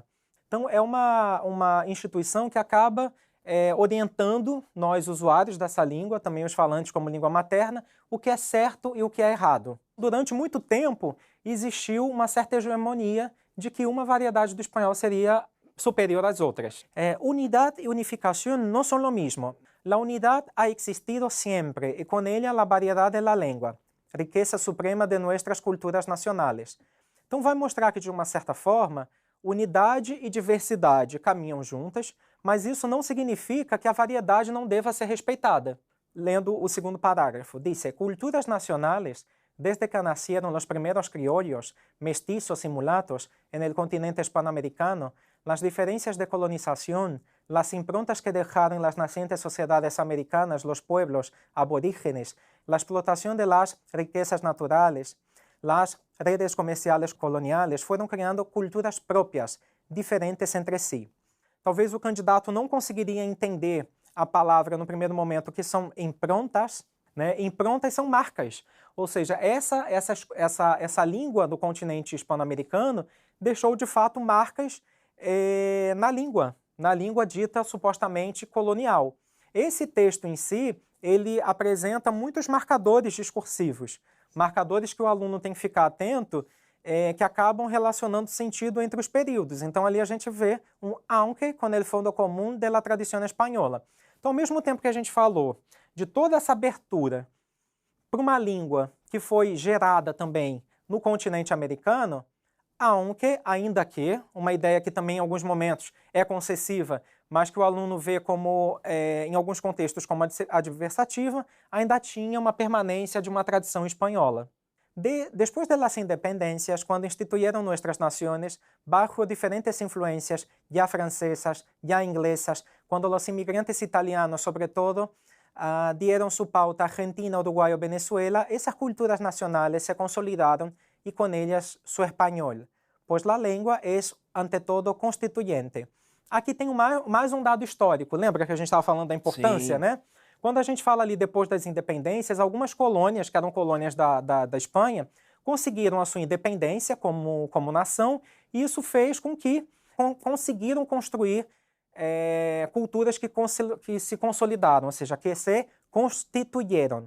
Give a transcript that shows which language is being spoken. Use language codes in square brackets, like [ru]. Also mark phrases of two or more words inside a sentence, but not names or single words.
[pt] Então é uma instituição que acaba orientando nós, usuários dessa língua, também os falantes como língua materna, o que é certo e o que é errado. Durante muito tempo, existiu uma certa hegemonia de que uma variedade do espanhol seria superior às outras. [es] Unidad y unificación no son lo mismo. La unidad ha existido siempre y con ella la variedad de la lengua, riqueza suprema de nuestras culturas nacionales. [pt] Então vai mostrar que, de uma certa forma, unidade e diversidade caminham juntas, mas isso não significa que a variedade não deva ser respeitada. Lendo o segundo parágrafo, [es] dice: culturas nacionales, desde que nacieron los primeros criollos, mestizos y mulatos en el continente hispanoamericano, las diferencias de colonización, las improntas que dejaron las nacientes sociedades americanas, los pueblos aborígenes, la explotación de las riquezas naturales, las redes comerciales coloniales fueron creando culturas próprias, diferentes entre si. [pt] Talvez o candidato não conseguiria entender a palavra no primeiro momento, que são improntas, né? Improntas são marcas, ou seja, essa língua do continente hispano-americano deixou de fato marcas na língua dita supostamente colonial. Esse texto em si, ele apresenta muitos marcadores discursivos, marcadores que o aluno tem que ficar atento, que acabam relacionando sentido entre os períodos. Então ali a gente vê um [es] aunque con el fondo común de la tradición española. [pt] Então, ao mesmo tempo que a gente falou de toda essa abertura para uma língua que foi gerada também no continente americano, aunque, ainda que, uma ideia que também em alguns momentos é concessiva, mas que o aluno vê como, em alguns contextos, como adversativa, ainda tinha uma permanência de uma tradição espanhola. [es] Después de las independencias, cuando instituyeron nuestras naciones bajo diferentes influencias, ya francesas, ya inglesas, cuando los inmigrantes italianos, sobre todo, dieron su pauta a Argentina, Uruguay o Venezuela, esas culturas nacionales se consolidaron y con ellas su español, pues la lengua es, ante todo, constituyente. [pt] Aqui tem mais um dado histórico. Lembra que a gente estava falando da importância, Sim. né? Quando a gente fala ali depois das independências, algumas colônias, que eram colônias da Espanha, conseguiram a sua independência como nação, e isso fez com que conseguiram construir culturas que se consolidaram, ou seja, [es] que se constituyeron.